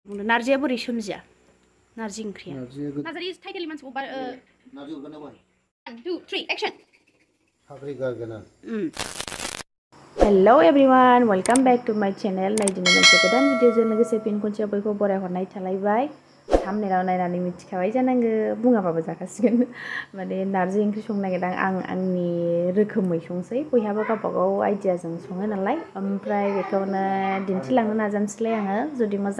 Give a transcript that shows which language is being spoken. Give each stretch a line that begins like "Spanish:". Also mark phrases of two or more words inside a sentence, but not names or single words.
Bodo: नारजिया बोरै सोमजिया नारजि ओंख्रिया नारजि टाइटेल मानसिखौ नारजि उरगाना बाय
English: 1 2 3 एक्शन
Bodo: साख्रि गारगोना
English: Hello everyone welcome back to my channel
Bodo: नै दिनै मोनसे गोदान भिडिअजों लोगोसे फिन खनसे बयखौ बरायहरनाय थालायबाय थाम्बनेलाव नायनानै मिथिखाबाय जानांगौ बुङाबाबो जाखासिगोन माने नारजि ओंख्रि संनो नागिरदों आं आंनि रोखोमै संसै बयहाबो गावबागाव आइडियाजों सङो नालाय ओमफ्राय बेखौनो दिन्थिलांनो नाजानोसैलाय आङो जुदि मोजां